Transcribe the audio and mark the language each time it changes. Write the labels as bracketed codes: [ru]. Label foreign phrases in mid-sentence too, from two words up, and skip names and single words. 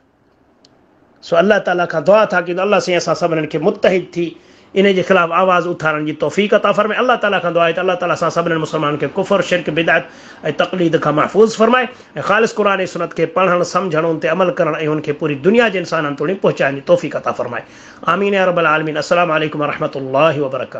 [sd] सो अल्लाह ताला खां दुआ था कि अल्लाह से असां सभिनीनि खे मुत्तहिद थी इन जे ख़िलाफ़ आवाज़ उथारण जी तौफ़ीक़ अता फ़रमाए। अल्लाह ताला खां दुआ आहे त अल्लाह ताला असां सभिनीनि मुस्लमाननि खे कुफ़र, शिरक, बिदअत ऐं तक़लीद खां महफ़ूज़ फ़रमाए ऐं ख़ालिस क़ुरान ऐं सुन्नत खे पढ़णु, सम्झणु, उन ते अमल करणु ऐं उनखे पूरी दुनिया जे इंसाननि ताईं पहुचाइण जी तौफ़ीक़ अता फ़रमाए। [ar] آمين يا رب العالمين. السلام عليكم ورحمة الله وبركاته.